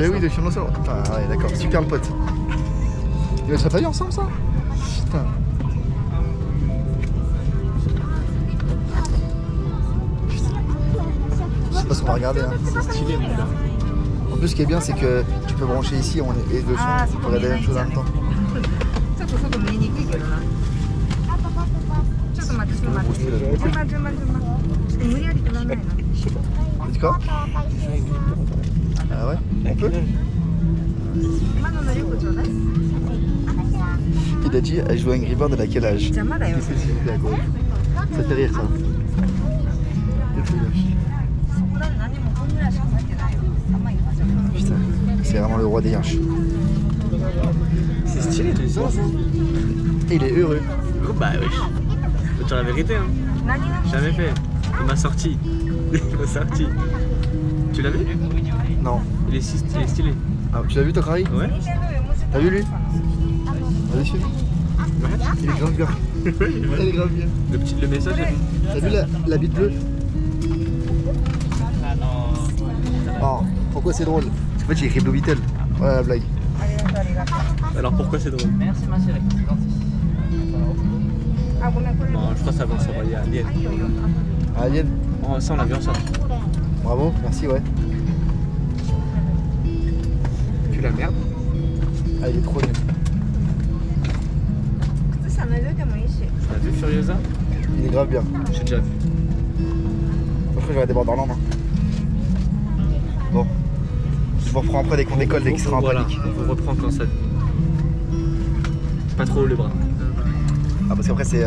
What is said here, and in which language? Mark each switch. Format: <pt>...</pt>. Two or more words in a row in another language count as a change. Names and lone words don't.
<fr>Mais oui, les films ensemble. Putain, ouais, d'accord, super le pote. Mais on l'a pas vu ensemble ça? Putain. Je sais pas ce qu'on va regarder. Hein. C'est stylé, mon gars. En plus, ce qui est bien, c'est que tu peux brancher ici et le son pour regarder la même chose en même temps.</fr> <ja>ちょっと外見えにくいけどな。ちょっと待って、ちょっと待って。順番。ちょっと無理やりってなんないの。</ja> <fr>T'as dit quoi? Ah ouais? On peut?</fr> <ja>今の能力ちょうだい。</ja> <fr>Il a dit, elle joue à Angry Bird à quel âge?</fr> <ja>邪魔だよ。</ja> <fr>Qu'est-ce que c'est à gauche? Ça fait rire ça.</fr> <ja>そこらで何もこんぐらいしか入ってないよ。あんま言わせない。</ja> <fr>Putain, c'est vraiment le roi des yinches. C'est stylé, tu sens ça? Et il est heureux. Oh, bah wesh. Faut dire la vérité, hein.</fr> <ja>何が</ja> <fr>Jamais fait. Il m'a sorti. Il m'a sorti. Tu l'as vu? Non. Il est stylé. Ah, tu l'as vu toi, Kari? Ouais. T'as vu lui? Vas-y, suis. Ouais. Il est grave bien. Il est grave bien. Le message est bon. T'as vu la bite bleue? Oh, pourquoi c'est drôle? Parce qu'en fait j'ai écrit Blue Beetle. Ouais, la blague. Alors pourquoi c'est drôle? Merci ma chérie.</fr> <ja>Ah,ごめんこれ。</ja> <fr>Non, je crois que ça va s'envoyer à Alien. Alien. Oh, ça on l'a vu ensemble. Bravo, merci, ouais. Tu la merde? Ah, il est trop nul.</fr> <ja>靴下脱いでもいいし。</ja> <fr>Tu l'as vu Furiosa? Il est grave bien. J'ai déjà vu. Après, je vais aller Borderland. Hein. Bon. Je vous reprends après dès qu'on décolle, dès qu'il sera en Voilà, panique. on vous reprend quand ça. Pas trop haut les bras. Ah, parce qu'après, c'est.</fr>